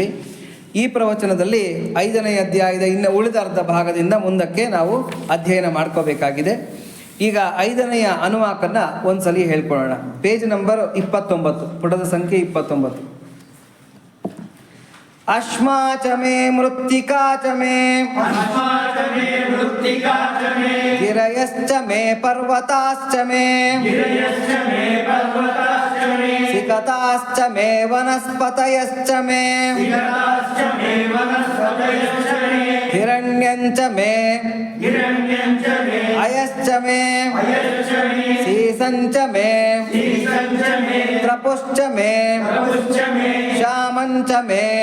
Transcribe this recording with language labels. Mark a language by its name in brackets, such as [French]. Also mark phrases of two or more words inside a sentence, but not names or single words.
[Kannada] ಈ ಪ್ರವಚನದಲ್ಲಿ 5ನೇ ಅಧ್ಯಾಯದ ಇನ್ನು ಉಳಿದ ಅರ್ಧ ಭಾಗದಿಂದ ಮುಂದಕ್ಕೆ ನಾವು ಅಧ್ಯಯನ ಮಾಡ್ಕೋಬೇಕಾಗಿದೆ. ಈಗ 5ನೇ ಅನುವಾಕನ್ನು ಒಂದ್ಸಲಿ ಹೇಳ್ಕೊಳ್ಳೋಣ. [English] page number [Kannada] 29, ಪುಟದ ಸಂಖ್ಯೆ 29. [Sanskrit] ಅಶ್ಮಾಚ ಮೇ ಮೃತ್ತಿಕಾಚ ಮೇ ಗಿರಯಶ್ಚ ಮೇ ಪರ್ವತಾಶ್ಚ ಮೇ ಸಿಕತಾಶ್ಚ ಮೇ ವನಸ್ಪತಯಶ್ಚ ಮೇ ಹಿರಣ್ಯಂಚ ಮೇ ಅಯಶ್ಚ ಮೇ ಸೀಸಂಚ ಮೇ ತ್ರಪುಶ್ಚ ಮೇ ಶ್ಯಾಮಂಚ ಮೇ